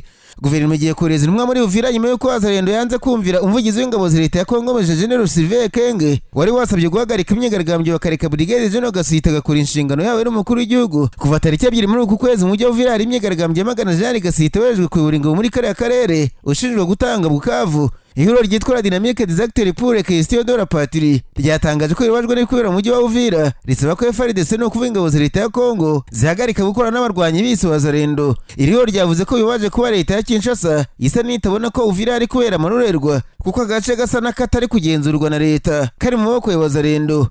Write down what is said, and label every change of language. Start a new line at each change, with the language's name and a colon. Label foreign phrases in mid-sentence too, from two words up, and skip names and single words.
Kinyarwanda: Guverinoma igiye kohereza intumwa muri Uvira nyuma y'uko Wazalendo yanze kumvira umuvugizi w'ingabo za leta ya Kongo Maj. General Sylvain Kenge wari wasabye guhagarika imyigaragambyo bakareka Brigadier General Gasito agakora inshingano yawe n'umukuru w'igihugu. Kuva tariki 2 muri uku kwezi mu mujyi wa Uvira hari imyigaragambyo yamagana General Gasito wejwe kuyobora ingabo muri Karere ushinjwa gutanga Bukavu. Ihuriro ryitwa la Dynamique des Acteurs pour la Question de la Patrie ryatangaje ko ribajwe n'ibikubera mu mujyi wa Uvira risaba ko FARDC no kuva ingabo za leta ya Kongo zihagarika gukora n'abarwanyi bise Wazalendo. Ihuriro ryavuze ko bibaje kuba leta ya Kinshasa isa n'itabona ko Uvira ari kubera amarorerwa kuko agace gasa n'akatari kugenzurwa na leta kari mu maboko ya Wazalendo.